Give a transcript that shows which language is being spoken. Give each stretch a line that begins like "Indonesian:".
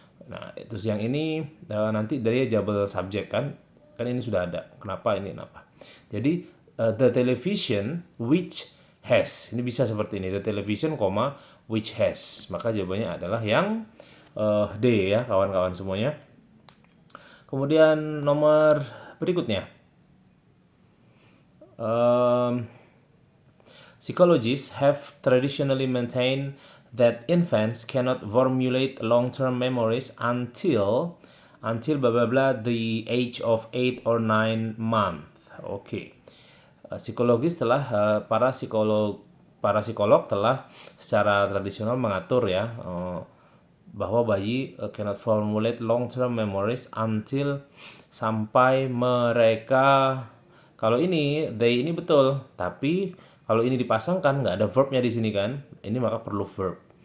Indonesian: Nah, terus yang ini nanti dari double subject kan ini sudah ada. Kenapa ini kenapa? Jadi
English: the television which has,
Indonesian: ini bisa seperti ini,
English: the television, which has.
Indonesian: Maka jawabannya adalah yang D ya kawan-kawan semuanya. Kemudian nomor berikutnya.
English: Um, Psychologists have traditionally maintained that infants cannot formulate long-term memories until blah blah blah the age of 8 or 9 months.
Indonesian: Oke. Psikologis telah para psikolog telah secara tradisional mengatur ya bahwa bayi
English: cannot formulate long-term memories until
Indonesian: sampai mereka, kalau ini they ini betul, tapi kalau ini dipasangkan nggak ada verbnya di sini kan, ini maka perlu verb.